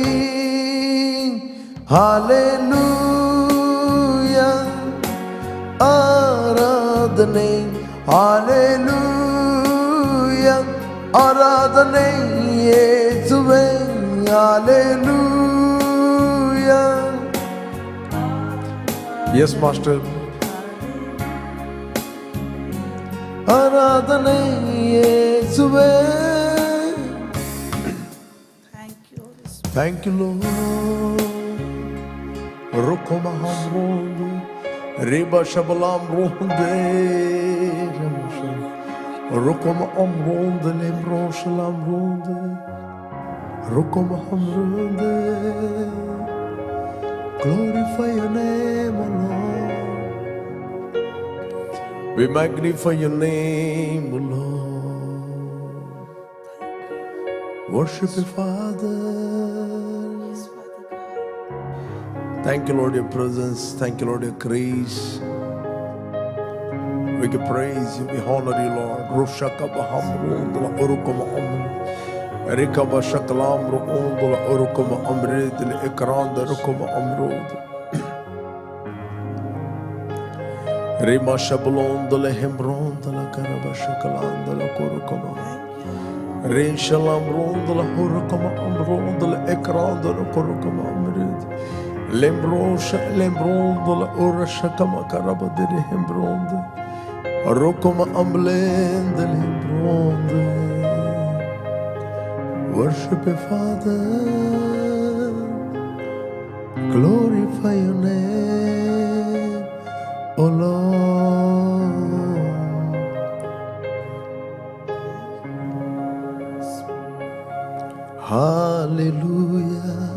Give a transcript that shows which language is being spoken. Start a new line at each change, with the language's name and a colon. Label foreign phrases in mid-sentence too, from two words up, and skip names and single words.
Kannada: ಹಾಲೆಲೂಯಾ ಆರಾಧನೆ, ಹಾಲೆಲೂಯಾ ಆರಾಧನೆ ಯೇಸುವೇ, ಹಾಲೆಲೂಯಾ.
English: Yes master.
Kannada: ಆರಾಧನೆ ಯೇಸುವೇ.
English: Thank you Lord. Rukoma ronde, Reba shabalam ronde, Rukoma ronde, Lembro shalam ronde, Rukoma ronde. Glorify your name, O Lord. We magnify your name, O Lord. Worship you, Father. Thank you, Lord, your presence. Thank you, Lord, your grace. We can praise you. We honor you, Lord. Rushaka bahamrundla urukuma amru. Rikaba shakalamru undla urukuma amridli ikranda rukuma amrud. Rima shablondla hemrondla karaba shakalandla kurukuma. Rin shalamrundla urukuma amrundla ikranda kurukuma amrid. Lembrosha lembrondola orasha kama karabadere hembronde, rokoma amblende lembronde. Worship you, Father. Glorify your name, O Lord. Hallelujah.